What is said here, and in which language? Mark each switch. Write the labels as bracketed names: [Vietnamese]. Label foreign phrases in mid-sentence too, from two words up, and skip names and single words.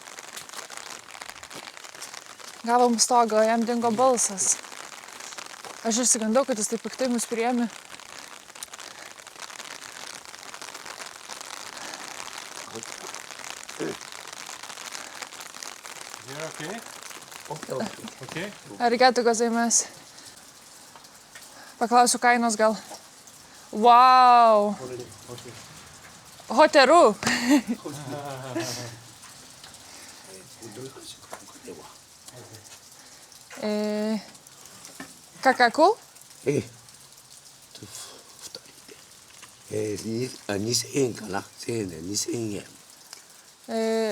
[Lithuanian] Gavom stogą, jam dingo balsas. Aš išsigandau, kad jis taip piktai mus priėmė. Okay? Okay? [Japanese] ありがとうございます. [Lithuanian] Paklausiu kainos gal. Wow! [Japanese] ホテル！価格? 2人で、2000円かな1000円で2000円